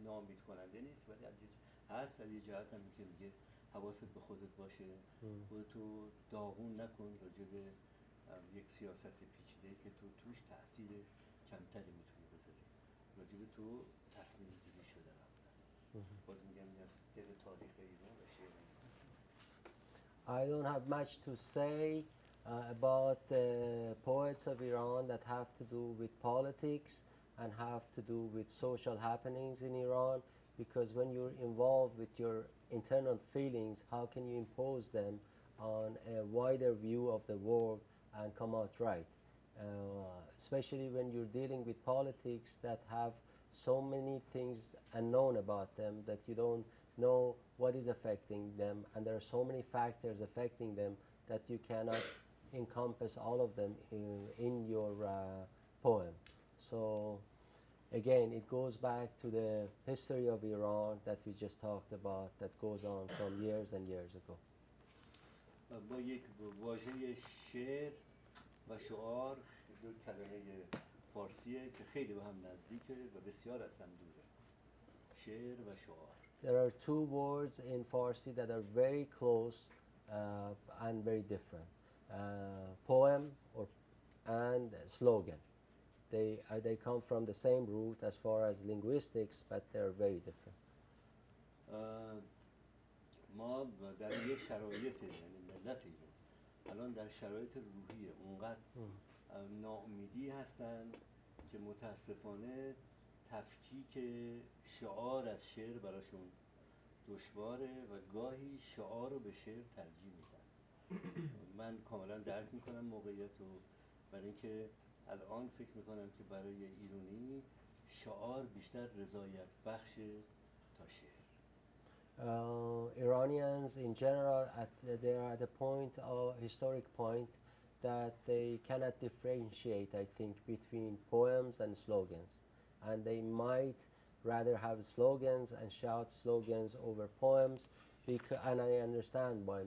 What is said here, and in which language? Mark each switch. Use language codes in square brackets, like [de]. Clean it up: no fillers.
[fa] این ناامید کننده نیست ولی هست. از یه جهت هم که میگه حواست به خودت باشه، خودتو داغون نکن راجع به یک سیاست پیچیده که تو توش تأثیر کمتری میتونی بذاری. راجع به تو تصمیم گیری شده قبلا. باز میگم این از دل تاریخ ایران و شعر ایران. [en] I don't have much to say about the poets of Iran that have to do with politics and have to do with social happenings in Iran, because when you're involved with your internal feelings, how can you impose them on a wider view of the world and come out right? Especially when you're dealing with politics that have so many things unknown about them that you don't know what is affecting them, and there are so many factors affecting them that you cannot encompass all of them in your poem. So again, it goes back to the history of Iran that we just talked about, that goes on from years and years ago. [fa] با یک واژه شعر و شعار، دو کلمه فارسیه که خیلی به هم نزدیکه و بسیار از هم دوره. شعر و شعار. [en] there are two words in Farsi that are very close and very different. Poem and slogan. They come from the same root as far as linguistics, but they're very different. [fa] ما در یه شرایط یعنی ملت ایران الان در شرایط روحی اونقدر ناامیدی هستن که متاسفانه تفکیک شعار از شعر براشون دشواره و گاهی شعار رو به شعر ترجیح میدن. من کاملا درک میکنم موقعیت رو، برای اینکه الان فکر میکنم که برای ایرانی شعار بیشتر رضایت بخش تا شعر. [en] Iranians in general, they are at a point, historic point, that they cannot differentiate, I think, between poems and slogans. And they might rather have slogans and shout slogans over poems, and I understand why.